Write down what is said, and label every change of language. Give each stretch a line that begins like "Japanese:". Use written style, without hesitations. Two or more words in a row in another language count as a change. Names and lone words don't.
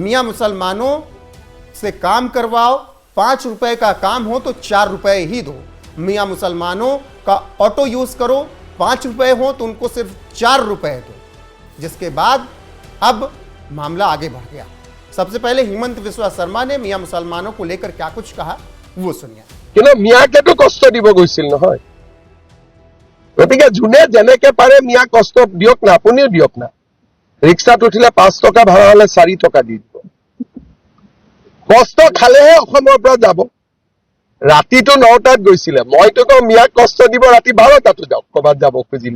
Hindi: मियां मुसलमानों से काम करवाओ, 5 रुपए का काम हो तो 4 रुपए ही दो। मियां मुसलमानों का ऑटो यूज करो, 5 रुपए हो तो उनको सिर्फ 4 रुपए दो। जिसके बाद अब मामला आगे बढ़ गया। सबसे पहले हिमंत बिस्वा शर्मा ने मियां मुसलमानों को लेकर क्या कुछ कहा वो सुनिए।
Assamese: কিন্তু মিয়াকেতো কষ্ট দিব গৈছিল নহয়, গতিকে যোনে যেনেকে পাৰে মিয়া কষ্ট দিয়ক না, আপুনিও দিয়ক না। ৰিক্সাত উঠিলে 5 টকা ভাড়া হলে 4 টকা দি দিব। কষ্ট খালেহে অসমৰ পৰা যাব। ৰাতিটো 9টাত গৈছিলে, মইতো কওঁ মিয়াক কষ্ট দিব, ৰাতি 12টাতো যাওক ক'ৰবাত যাব খুজিলে।